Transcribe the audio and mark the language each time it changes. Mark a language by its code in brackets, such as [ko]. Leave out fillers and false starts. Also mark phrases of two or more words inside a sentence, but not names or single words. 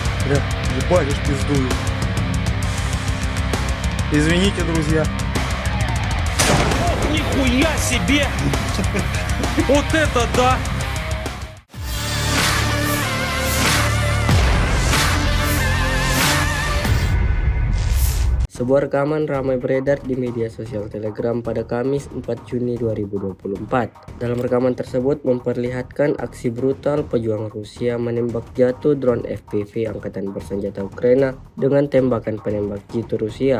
[ru] Бля, ебать, аж пиздует. Извините, друзья. Ох, нихуя себе! Вот это да! [id] Sebuah rekaman ramai beredar di media sosial Telegram pada Kamis 4 Juni 2024. Dalam rekaman tersebut memperlihatkan aksi brutal pejuang Rusia menembak jatuh drone FPV Angkatan Bersenjata Ukraina dengan tembakan penembak jitu Rusia.